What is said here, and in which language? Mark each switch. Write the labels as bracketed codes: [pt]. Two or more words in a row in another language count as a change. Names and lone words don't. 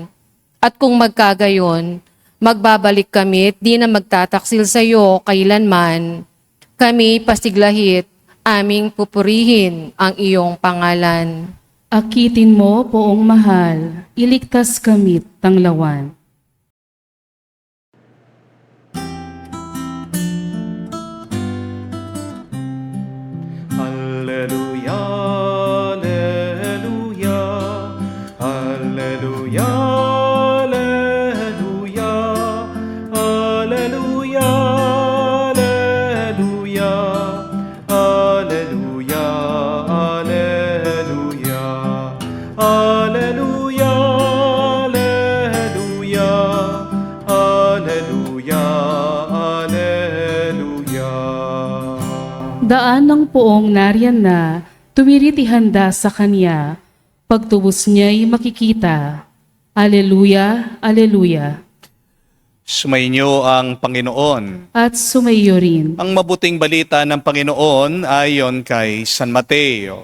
[tl] At kung magkagayon, magbabalik kami at di na magtataksil sa iyo kailanman. Kami pasiglahit, aming pupurihin ang iyong pangalan. Akitin mo, poong mahal, iligtas kamit tanglawan. Alleluia, alleluia, alleluia, alleluia, alleluia, alleluia, alleluia, alleluia, alleluia, alleluia, alleluia, alleluia. Daan ng poong nariyan na, tuwirit ihanda sa kanya, pagtubos niya'y makikita. Aleluya, aleluya. Sumainyo ang Panginoon. At sumayo rin. Ang mabuting balita ng Panginoon ayon kay San Mateo.